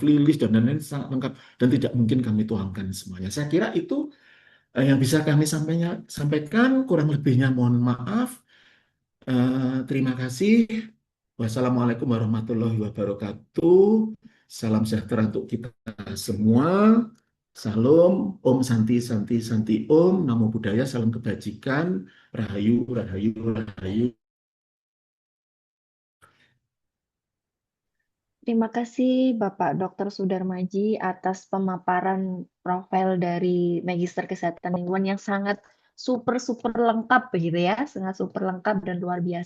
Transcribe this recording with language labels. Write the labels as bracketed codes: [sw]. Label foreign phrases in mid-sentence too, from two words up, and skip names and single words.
[id] Lilis, dan lain-lain sangat lengkap, dan tidak mungkin kami tuangkan semuanya. Saya kira itu yang bisa kami sampaikan, kurang lebihnya mohon maaf. Terima kasih. [ar] والسلام عليكم ورحمة الله وبركاته. [id] Salam sejahtera untuk kita semua. Salam, [sa] ॐ शान्ति शान्ति शान्ति ॐ, [pi] Namo Buddhaya, [id] salam kebajikan, [jv] Rahayu Rahayu Rahayu. [id] Terima kasih Bapak Dr. Sudarmaji atas pemaparan profil dari Magister Kesehatan Lingkungan yang sangat super lengkap begitu ya, sangat super lengkap dan luar biasa.